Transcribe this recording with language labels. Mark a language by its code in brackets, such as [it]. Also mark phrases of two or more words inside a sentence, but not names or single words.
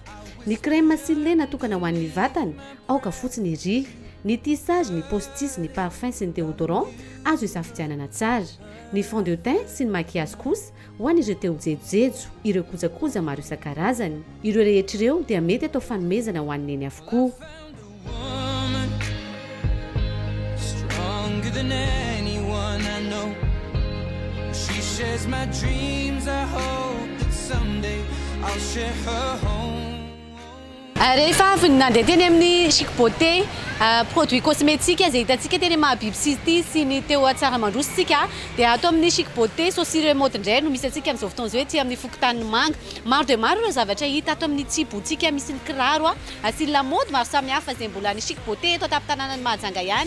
[mg] Ny [fr] crème cils [mg] natokana ho an'ny vatana, aoka fotsiny ry. Ny tissage, ny postiche, ny parfum sy ny déodorant azo isafidianana tsara. Ny [fr] fond de teint [mg] sy ny maquillage kosa ho an'ireo teo jejojejo, ireo kojakoja maro isan-karazany. Ireo rehetra ireo dia mety atao fanomezana ho an'ny eny avokoa. [en] Stronger than anyone I know. She shares my dreams. I hope that someday I'll share her home. [mg] Rehefa avy nandeha teny amin'ny chic beauté produit cosmétique izay hitantsika teny Mahabiby City sy ny teo Tsaramandrositsika dia ato amin'ny chic beauté chaussure et mode indray no misy antsika amin'izao fotoana izao ety amin'ny fokontany manga. Maro dia maro ireo zavatra hita ato amin'ny tsibotsika misy ny kiraro sy ny lamaody maro samihafa izay mbola ny chic beauté eto tapin-tanàna ny Mahajanga ihany.